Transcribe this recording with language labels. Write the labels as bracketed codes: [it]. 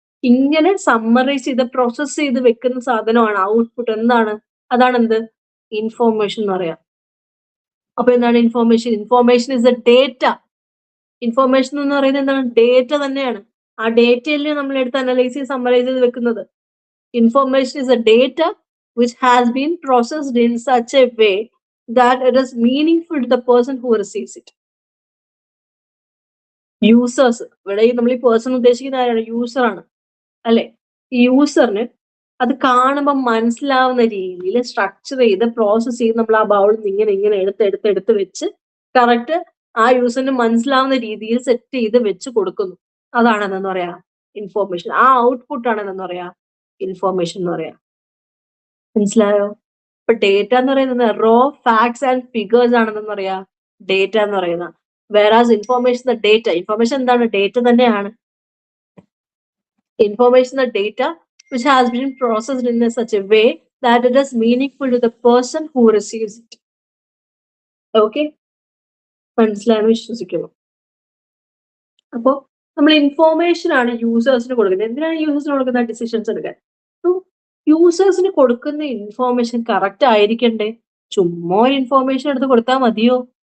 [ml] ഇങ്ങനെ സമ്മറൈസ് ചെയ്ത് പ്രോസസ് ചെയ്ത് വെക്കുന്ന സാധനമാണ് ഔട്ട്പുട്ട്. എന്താണ്? അതാണ് എന്ത്? ഇൻഫോർമേഷൻ എന്ന് പറയാം. അപ്പൊ എന്താണ് information? Information is A data. Information എന്ന് പറയുന്നത് എന്താണ്? ഡേറ്റ തന്നെയാണ്. ആ ഡേറ്റയിൽ നമ്മൾ എടുത്ത് അനലൈസ് ചെയ്ത് സമ്മറൈസ് ചെയ്ത് വെക്കുന്നത്. Information is A data [en] which has been processed in such a way that it is meaningful to the person who receives it. [ml] Users, ഇവിടെ നമ്മൾ ഈ പേഴ്സൺ ഉദ്ദേശിക്കുന്ന ആരാണ്? യൂസർ ആണ്, അല്ലെ? ഈ യൂസറിന് അത് കാണുമ്പോൾ മനസ്സിലാവുന്ന രീതിയിൽ സ്ട്രക്ചർ ചെയ്ത് പ്രോസസ് ചെയ്ത് നമ്മൾ ആ ബൗളിൽ നിന്ന് ഇങ്ങനെ എടുത്ത് വെച്ച് കറക്റ്റ് ആ യൂസറിന് മനസ്സിലാവുന്ന രീതിയിൽ സെറ്റ് ചെയ്ത് വെച്ച് കൊടുക്കുന്നു. അതാണ് എന്താ പറയാ? ഇൻഫോർമേഷൻ. ആ ഔട്ട്പുട്ട് ആണ് എന്താ പറയാ? ഇൻഫോർമേഷൻ എന്ന് പറയാ. മനസ്സിലായോ? ഇപ്പൊ ഡേറ്റ എന്ന് പറയുന്നത് റോ ഫാക്ട്സ് ആൻഡ് ഫിഗേഴ്സ് ആണെന്ന് പറയാ ഡേറ്റ എന്ന് പറയുന്നത്. വേറാസ് ഇൻഫോർമേഷൻ ഡേറ്റ, ഇൻഫോർമേഷൻ എന്താണ്? ഡേറ്റ തന്നെയാണ്. Information data [en] which has been processed in such a way that it is meaningful to the person who receives it. Okay, [ml] മനസ്സിലായെന്ന് വിശ്വസിക്കുന്നു. അപ്പോ നമ്മൾ ഇൻഫോർമേഷൻ ആണ് യൂസേഴ്സിന് കൊടുക്കുന്നത്. എന്തിനാണ് യൂസേഴ്സിന് കൊടുക്കുന്ന? ഡിസിഷൻസ് എടുക്കാൻ. യൂസേഴ്സിന് കൊടുക്കുന്ന ഇൻഫോർമേഷൻ കറക്റ്റ് ആയിരിക്കണ്ടേ? ചുമ്മാ ഇൻഫോർമേഷൻ എടുത്ത് കൊടുത്താൽ മതിയോ?